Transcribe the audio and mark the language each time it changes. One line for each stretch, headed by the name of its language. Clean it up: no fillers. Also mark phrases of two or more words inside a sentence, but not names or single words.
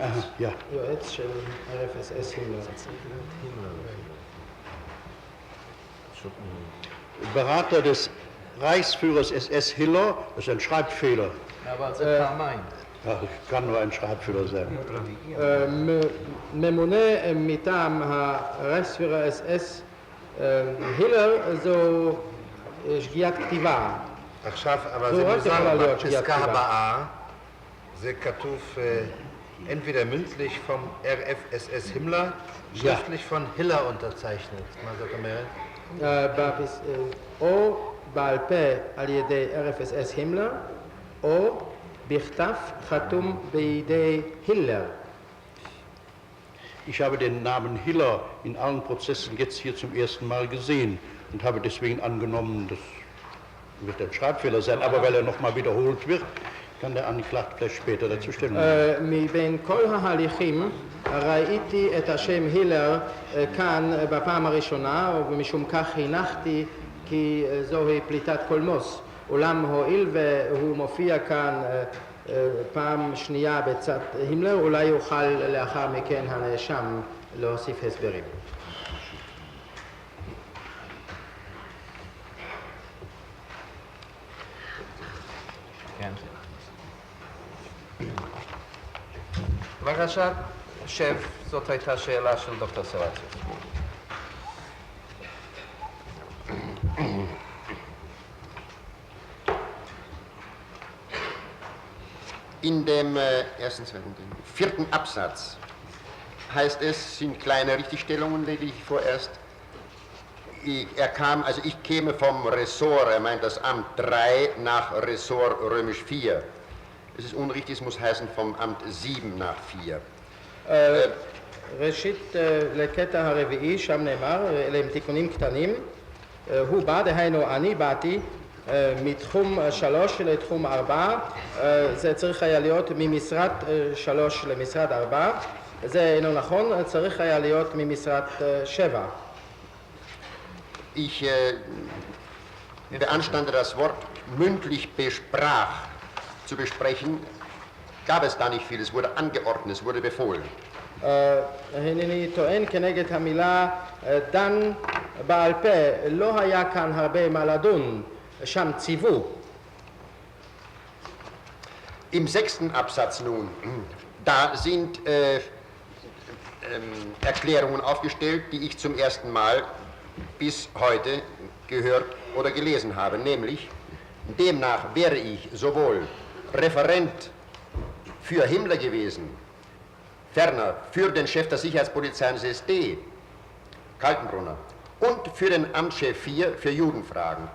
German: Ja.
Hebrew: יועץ של RFSS הימלר.
German: Berater des Reichsführers SS Hiller, das ist ein Schreibfehler.
Hebrew: אבל זה פעמיים.
German: Ja, kann nur ein Schreibfehler sein.
Hebrew: ממונה מטעם הרייכספירר אס הילר זו שגיאת כתיבה. עכשיו, אבל זו זה רק מוזר, יכולה להיות בפסקה שגיאת כתיבה. הבאה זה כתוב
German: entweder mündlich vom RFSS Himmler, schriftlich von Hiller unterzeichnet.
Hebrew: מה זאת אומרת? או בעל פה על ידי RFSS הימלר, או בכתב חתום בידי הילר.
German: Ich habe den Namen Hiller in allen Prozessen jetzt hier zum ersten Mal gesehen und habe deswegen angenommen, das wird ein Schreibfehler sein, aber weil er nochmal wiederholt wird, kann der Angeklagte vielleicht später dazu Stellung nehmen.
Hebrew: מבין כל ההליכים ראיתי את השם הילר כאן בפעם הראשונה, ומשום כך הנחתי כי זוהי פליטת קולמוס. אולם הואיל והוא מופיע כאן פעם שנייה בצד הימלר, אולי יוכל לאחר מכן הנאשם להוסיף הסברים. כן. בבקשה, שב, זאת הייתה שאלה של דוקטור סבציוס.
German: In dem vierten Absatz heißt es, sind kleine Richtigstellungen, lege ich vorerst. Ich käme vom Ressort, er meint das Amt 3 nach Ressort römisch 4. Es ist unrichtig, es muss heißen vom Amt 7 nach 4.
Hebrew: ראשית, לקטע הרביעי, שם נאמר, אלה הם תיקונים קטנים. הוא בא, דהיינו אני באתי, מתחום 3 לתחום 4, זה צריך היה להיות ממשרד 3 למשרד 4, זה אינו נכון, צריך היה להיות ממשרד 7.
German: Ich beanstande das Wort mündlich besprach zu besprechen, gab es da nicht viel, es wurde angeordnet, es wurde befohlen.
Hebrew: הנני טוען כנגד המילה דן בעל פה, לא היה כאן הרבה מה לדון, שם ציוו.
German: Im 6. Absatz nun, da sind Erklärungen aufgestellt, die ich zum ersten Mal bis heute gehört oder gelesen habe, nämlich demnach wäre ich sowohl Referent für Himmler gewesen, ferner für den Chef der Sicherheitspolizei des SD, Kaltenbrunner, und für den Amtschef 4 für Judenfragen.